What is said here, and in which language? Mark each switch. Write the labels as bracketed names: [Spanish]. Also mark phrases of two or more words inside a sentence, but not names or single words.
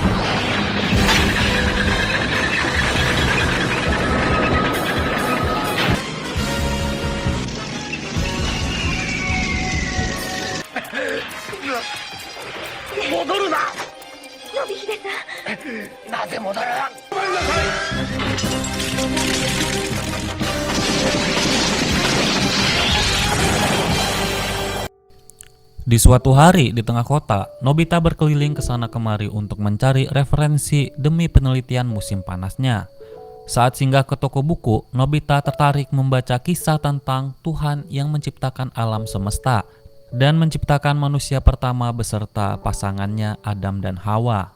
[Japanese] 戻るな。のびひでさん、なぜ戻らん。ごめんなさい。 [Indonesian] Di suatu hari di tengah kota, Nobita berkeliling ke sana kemari untuk mencari referensi demi penelitian musim panasnya. Saat singgah ke toko buku, Nobita tertarik membaca kisah tentang Tuhan yang menciptakan alam semesta dan menciptakan manusia pertama beserta pasangannya Adam dan Hawa.